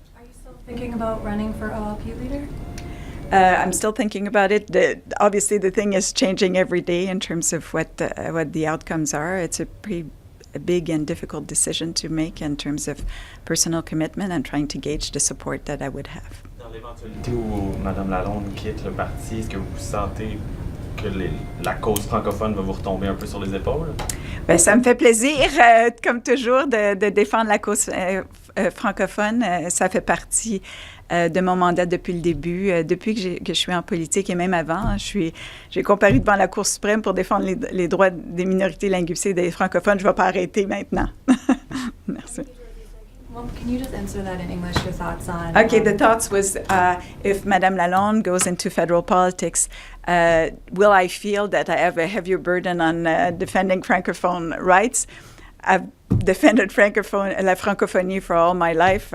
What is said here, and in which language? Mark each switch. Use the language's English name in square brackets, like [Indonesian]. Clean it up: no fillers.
[English] Are you still thinking about running for OLP leader? I'm still thinking about it. Obviously, the thing is changing every day in terms of what the outcomes are. It's a pretty big and difficult decision to make in terms of personal commitment and trying to gauge the support that I would have. [French] Dans l'éventualité où Mme Lalonde quitte le parti, est-ce que vous sentez que la cause francophone va vous retomber un peu sur les épaules? Bien, ça me fait plaisir, comme toujours, de défendre la cause francophone. Ça fait partie de mon mandat depuis le début, depuis que je suis en politique et même avant. J'ai comparu devant la Cour suprême pour défendre les droits des minorités linguistiques et des francophones. Je ne vais pas arrêter maintenant. Merci. [English] Well, can you just answer that in English, your thoughts on... Okay, the thoughts was, if Madame Lalonde goes into federal politics, will I feel that I have a heavier burden on defending Francophone rights? I've defended la francophonie for all my life.